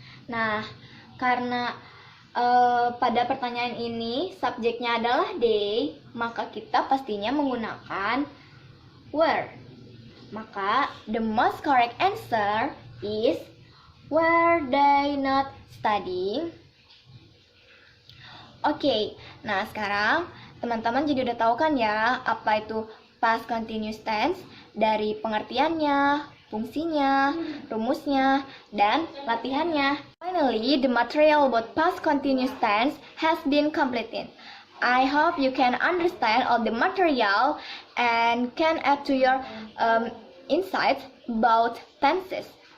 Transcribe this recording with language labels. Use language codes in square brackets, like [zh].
[id] Nah, karena pada pertanyaan ini subjeknya adalah they, maka kita pastinya menggunakan were. [en] Maka the most correct answer is were they not studying? [id] Oke, nah sekarang teman-teman jadi udah tahu kan ya apa itu past continuous tense dari pengertiannya, fungsinya, rumusnya, dan latihannya. [en] Finally, the material about past continuous tense has been completed. I hope you can understand all the material and can add to your insights about tenses.